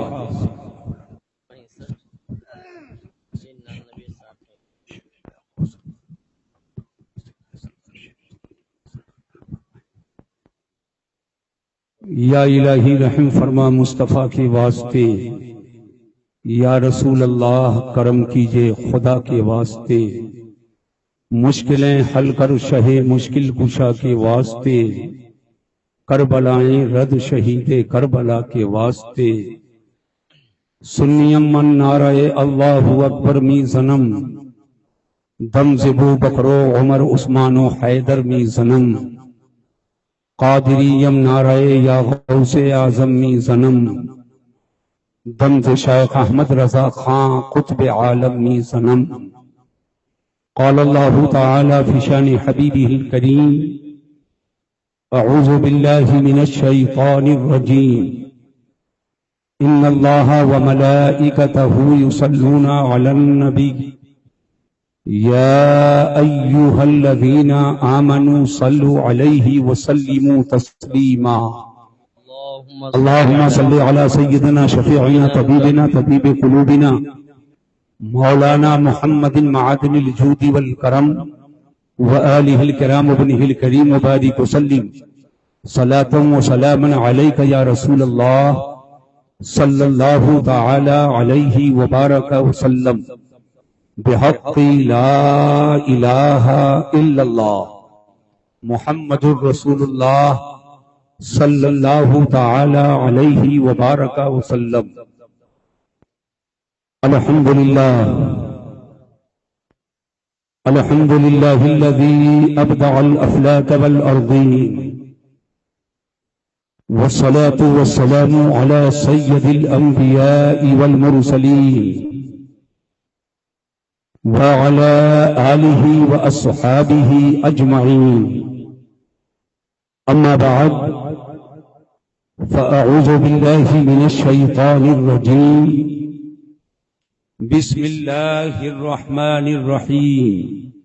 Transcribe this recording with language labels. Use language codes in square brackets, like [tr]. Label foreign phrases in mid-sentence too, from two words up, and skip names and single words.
[ur] یا الہی رحم فرما مصطفیٰ کے واسطے، [ar] یا رسول اللہ [ur] کرم کیجئے خدا کے واسطے، مشکلیں حل کر شہ مشکل کشا کے واسطے، کربلائیں رد شہید کربلا کے واسطے، [fa] سنیم من نعرہ اللہ اکبر می زنم، دم زبو بکرو عمر عثمان و حیدر می زنم، قادریم نعرہ یا غوث اعظم می زنم، دم ز شیخ احمد رضا خان قطب عالم می زنم۔ [ar] قال اللہ تعالی فی شان حبیبہ الکریم، اعوذ باللہ من الشیطان الرجیم، ان اللہ وملائکتہ یصلون علی النبی یا ایہا الذین آمنوا صلوا علیہ وسلموا تسلیما۔ اللہم صلی علی سیدنا شفیعنا طبیبنا طبیب قلوبنا مولانا محمد معدن الجود والکرم وآلہ الکرام وابنہ الکریم وبارک وسلم صلاة و سلاما علیک یا رسول اللہ صلی اللہ تعالی علیہ وبارک وسلم بحق لا الہ الا اللہ محمد الرسول اللہ صلی اللہ تعالی علیہ وبارک وسلم۔ الحمدللہ الحمدللہ الذی ابدع الافلاک والارضین، والصلاة والسلام علی سید الانبیاء والمرسلین، وعلى آلہ واصحابہ اجمعین، اما بعد فاعوذ باللہ من الشیطان الرجیم، بسم اللہ الرحمن الرحیم۔